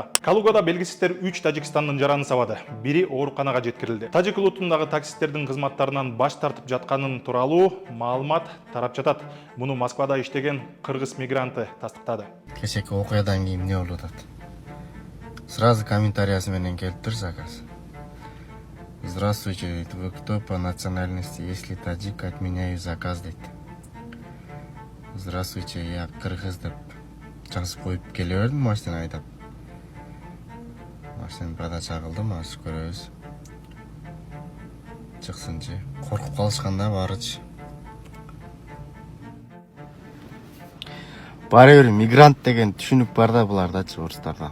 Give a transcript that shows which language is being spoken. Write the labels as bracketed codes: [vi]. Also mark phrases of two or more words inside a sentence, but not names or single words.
[ky] Калугада белгисиздер 3 Тажикстандын жараны сабады. Бири ооруканага жеткирилди. Тажик улутундагы таксисттердин кызматтарынан баш тартып жатканын тууралуу маалымат тарап жатат. Муну Москвада иштеген кыргыз мигранты тастыктады. Кечээки окуядан кийин эмне болуп атат? Сразу комментариясы менен келип тур заказ. [ru] Здравствуйте, вы кто по национальности? Если таджик, отменяю заказ, дейт. Здравствуйте, я [ky] кыргыз деп жазып коюп келе бердим машина айдап. Машинаны продача кылдым, ашып көрөбүз. Чыксынчы. Коркуп калышканда барычы. Баары бир мигрант деген түшүнүк бар да булардачы, орустарда.